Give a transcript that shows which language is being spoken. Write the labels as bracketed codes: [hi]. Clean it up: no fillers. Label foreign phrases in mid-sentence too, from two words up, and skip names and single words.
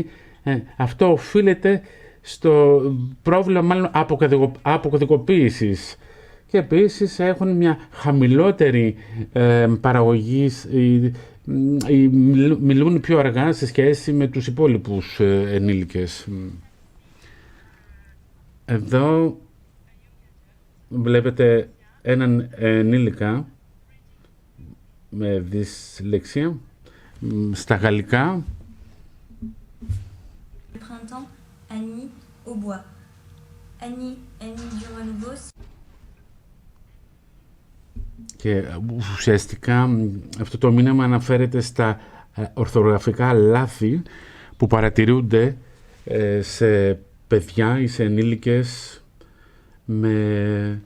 [el] Αυτό οφείλεται στο πρόβλημα μάλλον αποκωδικοποίησης, και επίσης έχουν μια χαμηλότερη παραγωγή, μιλούν πιο αργά σε σχέση με τους υπόλοιπους ενήλικες. Εδώ βλέπετε έναν ενήλικα με δυσλεξία στα γαλλικά. [fr] Printemps, Annie, au bois. Annie du renouveau. [el] Και ουσιαστικά αυτό το μήνυμα αναφέρεται στα ορθογραφικά λάθη που παρατηρούνται σε παιδιά ή σε ενήλικες με δυσλεξία.